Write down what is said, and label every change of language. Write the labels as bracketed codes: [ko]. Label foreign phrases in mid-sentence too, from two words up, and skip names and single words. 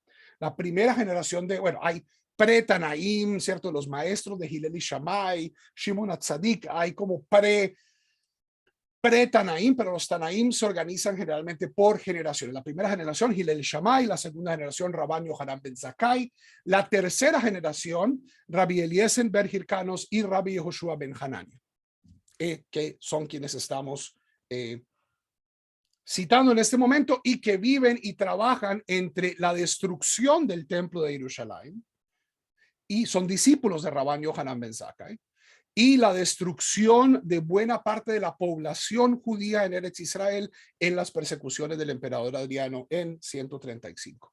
[es] La primera generación hay pre-Tanaín, ¿cierto? Los maestros de Hillel y Shammai, Shimon Atzadik, hay como pre-Tanaim, pero los Tanaim se organizan generalmente por generaciones. La primera generación, Hillel Shammai, la segunda generación, Rabban Yohanan ben Zakkai, la tercera generación, Rabbi Eliezer ben Hirkanos y Rabbi Yehoshua ben Hanania, que son quienes estamos citando en este momento y que viven y trabajan entre la destrucción del templo de Jerusalén y son discípulos de Rabban Yohanan ben Zakkai, y la destrucción de buena parte de la población judía en Eretz Israel en las persecuciones del emperador Adriano en 135.